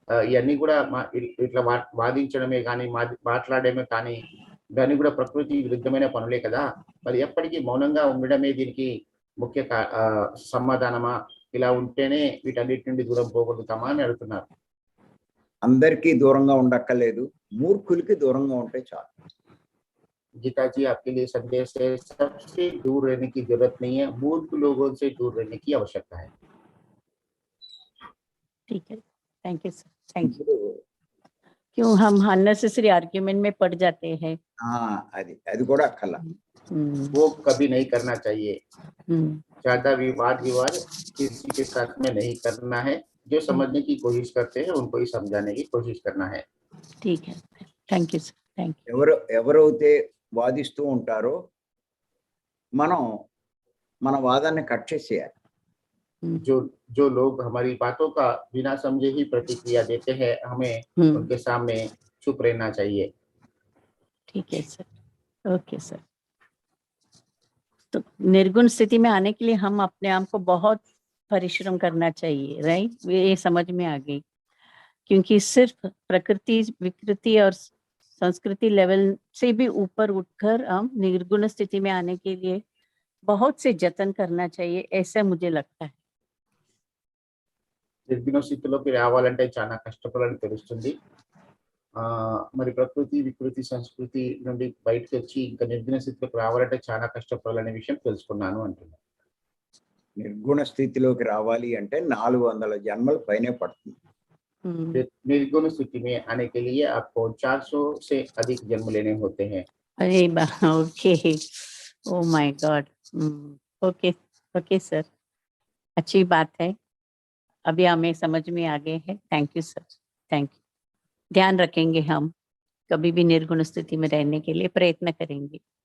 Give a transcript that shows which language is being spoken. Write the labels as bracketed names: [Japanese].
[Telugu] ఇవన్నీ కూడా ఇట్లా వాదించడమే కానీ మాట్లాడమే కానీ ఇవన్నీ కూడా ప్రకృతి విరుద్ధమైన పనులే కదా. మరి ఎప్పటికీ మౌనంగా ఉండడమే దీనికి ముఖ్య సమాధానమా? ఇలా ఉంటేనే వీటన్నిటి నుండి దూరం పోగలుగుతామా అని అడుగుతున్నారు. అందరికీ దూరంగా ఉండక్కర్లేదు, మూర్ఖులకి దూరంగా ఉంటే చాలు. [Hindi] गीता जी आपके लिए संदेश है, सबसे दूर रहने की जरूरत नहीं है, मूर्ख लोगों से दूर रहने की आवश्यकता है. ठीक है, [English] Thank you sir, thank you. [Hindi] क्यों हम [English] unnecessary argument [Hindi] में पड़ जाते हैं. [Telugu] అది కూడా అక్కర్లా. [Hindi] वो कभी नहीं करना चाहिए. ज्यादा विवाद किसी के साथ में नहीं करना है. जो समझने की कोशिश करते हैं उनको ही समझाने की कोशिश करना है. ठीक है, [English] Thank you sir, thank you. [Telugu] ఎవరైతే వాదిస్తూ ఉంటారో మనం మన వాదాన్ని కట్ చేసేయాలి. [Hindi] जो लोग हमारी बातों का बिना समझे ही प्रतिक्रिया देते हैं, हमें उनके सामने चुप रहना चाहिए. ठीक है सर, ओके सर. तो निर्गुण स्थिति में आने के लिए हम अपने आप को बहुत परिश्रम करना चाहिए, राइट? ये समझ में आ गई, क्योंकि सिर्फ प्रकृति विकृति और संस्कृति लेवल से भी ऊपर उठकर हम निर्गुण स्थिति में आने के लिए बहुत से जतन करना चाहिए, ऐसा मुझे लगता है. [Telugu] నిర్గుణ స్థితిలోకి రావాలంటే చాలా కష్టపడాలని తెలుస్తుంది. మరి ప్రకృతి వికృతి సంస్కృతి నుండి బయటకు వచ్చి ఇంకా నిర్గుణ స్థితిలోకి రావాలంటే చాలా కష్టపడాలనే విషయం తెలుసుకున్నాను అంటున్నాను. నిర్గుణ స్థితిలోకి రావాలి అంటే 400 జన్మలు పైనే పడుతుంది. [Hindi] निर्गुण स्थिति में आने के लिए आपको 400 से अधिक जन्म लेने होते हैं. [English] अरे okay, oh my God. [Hindi] Okay okay sir, अच्छी बात है, अभी हमें समझ में आ गए हैं. [English] Thank you sir, thank you. [Hindi] ध्यान रखेंगे, हम कभी भी निर्गुण स्थिति में रहने के लिए प्रयत्न करेंगे.